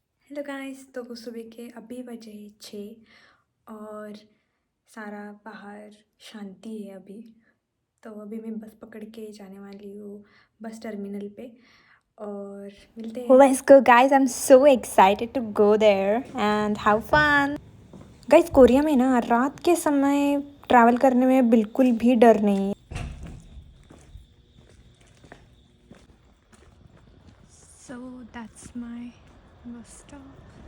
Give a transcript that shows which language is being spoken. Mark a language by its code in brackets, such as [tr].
[hi] Hello guys, तो सुबह के अभी बजे 6 और सारा बाहर शांति है अभी। तो अभी मैं बस पकड़ के जाने वाली हूँ बस टर्मिनल पे, और मिलते हैं। [en] Let's go guys, I'm so excited to go there and have fun. [hi] Guys, Korea में ना रात के समय ट्रैवल करने में बिल्कुल भी डर नहीं है। [en] So that's my bus stop.